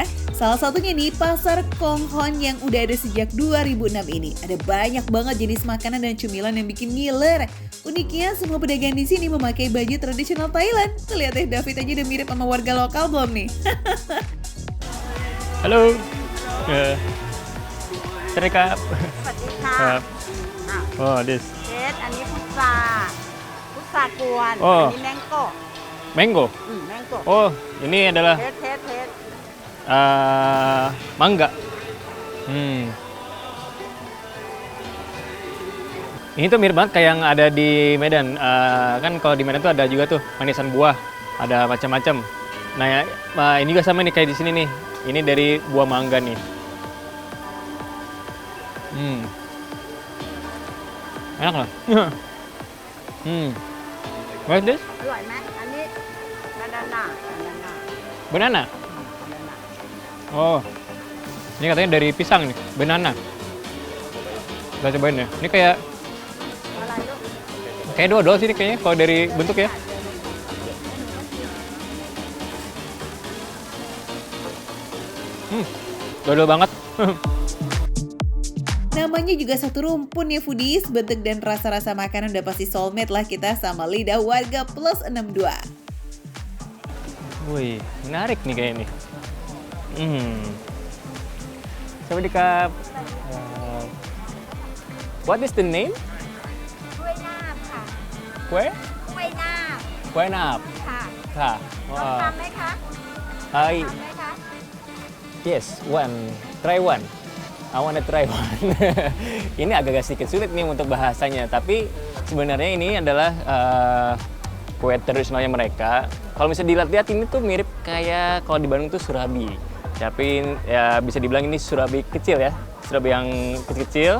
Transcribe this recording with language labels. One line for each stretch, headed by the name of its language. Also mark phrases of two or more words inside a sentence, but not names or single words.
Indonesian: Salah satunya nih Pasar Kong Hon yang udah ada sejak 2006 ini. Ada banyak banget jenis makanan dan cemilan yang bikin ngiler. Uniknya semua pedagang di sini memakai baju tradisional Thailand. Tuh lihat deh, David aja udah mirip sama warga lokal belum nih? Halo.
Thai: Sawadee. สวัสดีค่ะ
English: ครับ Oh, this
Thai: เทสอันนี้พุทรากวน Oh. อันนี้แมงโก้
English: mango. แมงโก้
Indonesian: Oh, ini adalah
English: เทส
Indonesian: mangga. Ini tuh mirip banget kayak yang ada di Medan. Kan kalau di Medan tuh ada juga tuh manisan buah, ada macam-macam. Nah, ini juga sama nih kayak di sini nih. Ini dari buah mangga nih. Enak lah.
English: What's this?
Thai: อร่อยไหมอันนี้บานาน่า
English: Banana.
Indonesian: Oh, ini katanya dari pisang nih, banana. Kita cobain ya. Ini kayak
Thai: อะไรลูก
Indonesian: kayak dodol sih ini kayaknya kalau dari bentuk ya. Dodol banget. Namanya juga satu rumpun ya foodies, bentuk dan rasa-rasa makanan udah pasti soulmate lah kita sama lidah warga plus 62. Wih, menarik nih kayaknya nih.
English: Sawadee. What is the name?
Thai: กล้วยนาบค่ะ
Indonesian: Kue?
Thai: กล้วยนาบ
Indonesian: Kue nap.
Thai: ค่ะ Kah. ลองทำไหมคะ
Indonesian: Hai.
Thai: ทำไหมคะ
English: Yes, one. Try one. I wanna try one.
Indonesian: Ini agak sedikit sulit nih untuk bahasanya, tapi sebenarnya ini adalah kue tradisionalnya mereka. Kalau misalnya dilihat-lihat ini tuh mirip kayak kalau di Bandung tuh surabi. Tapi ya bisa dibilang ini surabi kecil ya, surabi yang kecil-kecil.